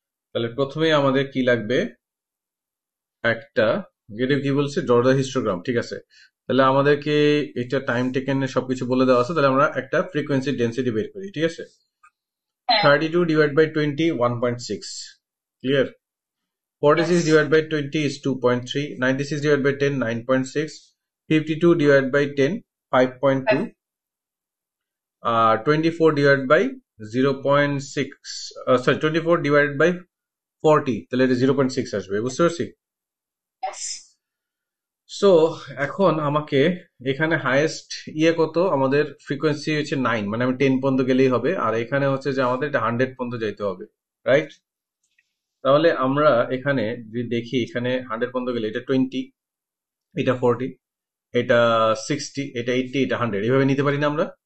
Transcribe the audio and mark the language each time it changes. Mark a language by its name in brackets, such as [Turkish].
[Bangla] তাহলে প্রথমেই আমাদের কি লাগবে, একটা যেটা কি বলছে ড্র দ্য হিস্টোগ্রাম, ঠিক আছে। তাহলে আমাদেরকে এটা টাইম টেকেন সবকিছু বলে দেওয়া আছে, তাহলে আমরা একটা ফ্রিকোয়েন্সি ডেন্সিটি বের করি, ঠিক আছে। [English] 32 divided by 20 1.6, clear? 46 divided by 20 is 2.3, 96 divided by 10 9.6, 52 divided by 10 5.2, 24 divided by 0.6, sorry 24 divided by 40, [Bangla] তাহলে এটা 0.6 আসবে, বুঝতে পারছি? সো এখন আমাকে এখানে হাইয়েস্ট কত, আমাদের ফ্রিকোয়েন্সি হচ্ছে 9, মানে আমি 10 পর্যন্ত গেলেই হবে, আর এখানে হচ্ছে যে আমাদের এটা 100 পর্যন্ত যাইতে হবে, রাইট? তাহলে আমরা এখানে যদি দেখি, এখানে 100 পর্যন্ত গেলে এটা 20, এটা 40, এটা 60, এটা 80, এটা 100, এভাবে নিতে পারি না আমরা?